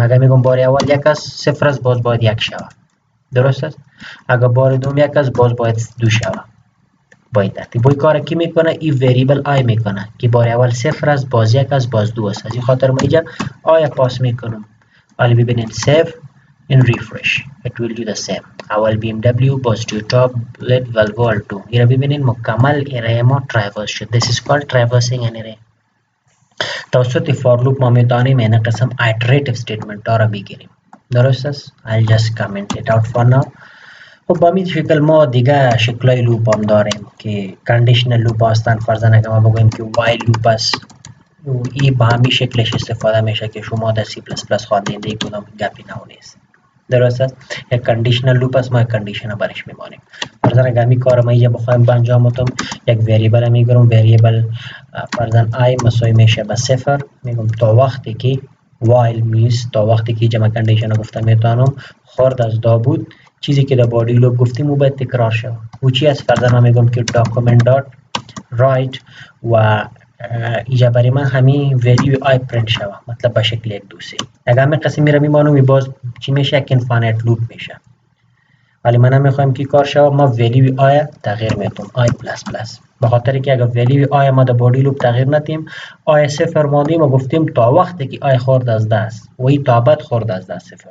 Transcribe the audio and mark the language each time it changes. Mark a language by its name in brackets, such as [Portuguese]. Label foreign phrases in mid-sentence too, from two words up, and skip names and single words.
[Persian] اگر میگم بار اول یک است، 0 است، باز باید 1 شود. درست است. اگر بار دوم 1 است، باز باید 2 شود. با این ترتیب این کار کی میکنه؟ این وریبل آی میکنه که بار اول 0 است، باز 1 است، باز 2 است. از این خاطر ما اینجا آی پاس میکنم. حالا ببینید [English] save and refresh. It will do the same. [Persian] اول BMW باز تویوتا بولت والوو آلتو. این را ببینید مکمل اره ما تراورس شد. [English] This is called traversing an array. [Persian] توسط [English] for loop [Persian] ما میتونیم این قسم [English] iterative statement [Persian] ها را بگیریم. درست است. [English] I'll just comment it out for now. [Persian] خب با این شکل ما دیگه شکلای لوپ هم داریم که [English] conditional loop [Persian] هستند. فرضاً اگر ما بگوییم که [English] while loop [Persian] است، این با همین شکلش استفاده میشه که شما در سی پلاس پلاس خواندید، کدام گپی نیست. درست است. یک [English] conditional loop [Persian] است، ما یک کاندیشن برش میمانیم. فرضاً اگر می کار ما اینجا بخوایم انجام بدم، یک وریبل میگیرم، وریبل فرضاً i مساوی میشه به صفر، میگم تا وقتی که [English] while means [Persian] تا وقتی که جمع کاندیشن گفتم میتونم خارج از دا بود چیزی که در [English] body loop [Persian] گفتیم او باید تکرار شود. او چی است؟ فرضاً من میگم که [English] document dot write [Persian] و اینجا برای من همین ولیو آی پرینت شود، مطلب به شکل یک دوسه. اگر همین قسم میره میمانم باز چی میشه؟ یک [English] infinite loop [Persian] میشه. ولی من نمیخوایم که کار شود، ما ولیو آی تغییر میتیم، آی [English] plus plus, [Persian] به خاطر که اگر ولیو آی ما در [English] body loop [Persian] تغییر ندیم، آی صفر ماندیم و گفتیم تا وقتی که آی خورد از دست و این تا ابد خورد از دست صفر.